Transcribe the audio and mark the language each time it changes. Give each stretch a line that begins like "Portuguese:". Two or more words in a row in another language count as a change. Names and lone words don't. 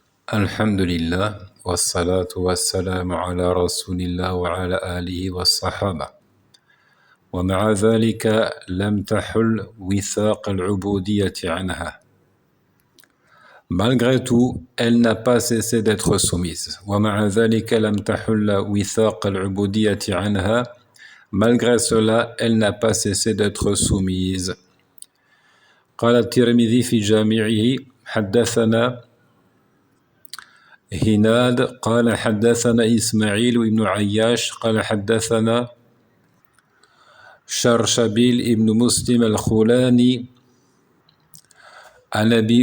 Arabic: الحمد لله والصلاة والسلام على رسول الله وعلى آله وصحبه. ومع ذلك لم تحل وثاق العبودية عنها.
French: Malgré tout, elle n'a pas cessé d'être soumise.
Arabic: ومع ذلك لم تحل وثاق العبودية عنها.
French: Malgré cela, elle n'a pas cessé d'être soumise.
Arabic: قال الترمذي في جامعه حدثنا هناد قال حدثنا إسماعيل بن عياش قال حدثنا شرشبيل بن مسلم الخولاني عن أبي